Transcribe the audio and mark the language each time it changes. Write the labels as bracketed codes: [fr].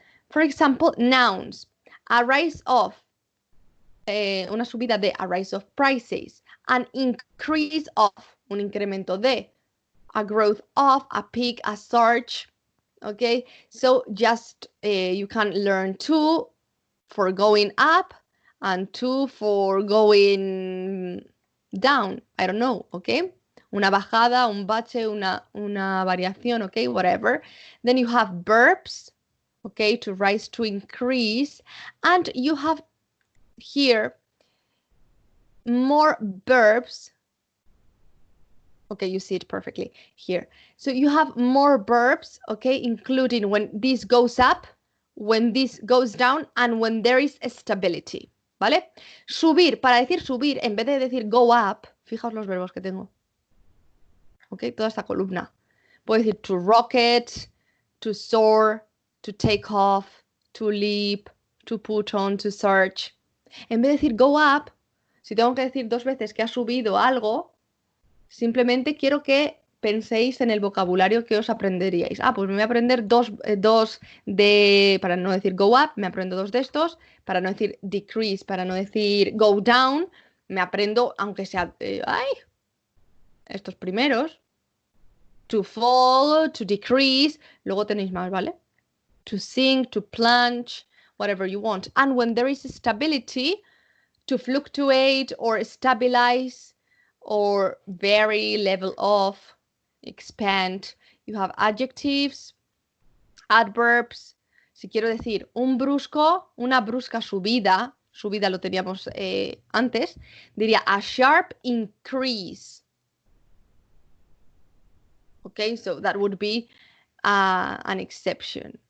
[en] For example, nouns. A rise of, [es] una subida de, [en] a rise of prices. An increase of, [es] un incremento de, [en] a growth of, a peak, a surge. Okay, so just you can learn 2 for going up and 2 for going down. I don't know, okay? [es] Una bajada, un bache, una variación, okay, whatever. [en] Then you have verbs, okay, to rise, to increase, and you have here more verbs. Okay, you see it perfectly here. So you have more verbs, okay, including when this goes up, when this goes down, and when there is stability, ¿vale? [es] Subir, para decir subir, en vez de decir go up, fijaos los verbos que tengo. Ok, toda esta columna. Puedo decir [en] to rocket, to soar, to take off, to leap, to put on, to search. [es] En vez de decir go up, si tengo que decir 2 veces que ha subido algo, simplemente quiero que penséis en el vocabulario que os aprenderíais. Ah, pues me voy a aprender dos de, para no decir go up, me aprendo 2 de estos, para no decir decrease, para no decir go down, me aprendo, aunque sea, estos primeros. To fall, to decrease, luego tenéis más, ¿vale? [en] To sink, to plunge, whatever you want. And when there is stability, to fluctuate or stabilize or vary, level off, expand. You have adjectives, adverbs. [es] Si quiero decir un brusco, una brusca subida, subida lo teníamos antes, diría [en] a sharp increase. Okay, so that would be an exception.